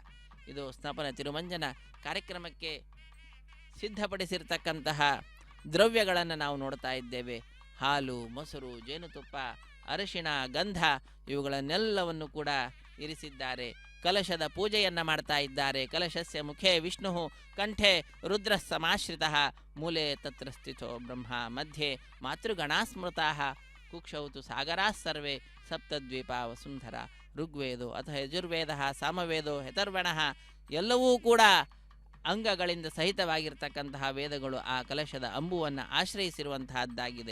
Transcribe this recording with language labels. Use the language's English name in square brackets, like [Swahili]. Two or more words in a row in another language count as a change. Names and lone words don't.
[Kannada] ಇದು ಸ್ನಪನ ತಿರುಮಂಜನ ಕಾರ್ಯಕ್ರಮಕ್ಕೆ ಸಿದ್ಧಪಡಿಸಿರ್ತಕ್ಕಂತಹ ದ್ರವ್ಯಗಳನ್ನು ನಾವು ನೋಡ್ತಾ ಇದ್ದೇವೆ. ಹಾಲು, ಮೊಸರು, ಜೇನುತುಪ್ಪ, ಅರಿಶಿಣ, ಗಂಧ ಇವುಗಳನ್ನೆಲ್ಲವನ್ನು ಕೂಡ ಇರಿಸಿದ್ದಾರೆ. ಕಲಶದ ಪೂಜೆಯನ್ನು ಮಾಡ್ತಾ ಇದ್ದಾರೆ. [Sanskrit] ಕಲಶಸ್ಯ ಮುಖೇ ವಿಷ್ಣು, ಕಂಠೆ ರುದ್ರ ಸಮಾಶ್ರಿತಃ, ಮೂಲೆ ತತ್ರ ಸ್ಥಿತೋ ಬ್ರಹ್ಮ, ಮಧ್ಯೆ ಮಾತೃಗಣಾ ಸ್ಮೃತಾಃ, ಕುಕ್ಷೌತು ಸಾಗರಾಃ ಸರ್ವೇ ಸಪ್ತದ್ವೀಪ ವಸುಂಧರ. ಋಗ್ವೇದೋ ಅಥ ಯಜುರ್ವೇದ, ಸಾಮವೇದೋ ಹೆತರ್ವಣಃ, [Kannada] ಎಲ್ಲವೂ ಕೂಡ ಅಂಗಗಳಿಂದ ಸಹಿತವಾಗಿರ್ತಕ್ಕಂತಹ ವೇದಗಳು ಆ ಕಲಶದ ಅಂಬುವನ್ನು ಆಶ್ರಯಿಸಿರುವಂತಹದ್ದಾಗಿದೆ.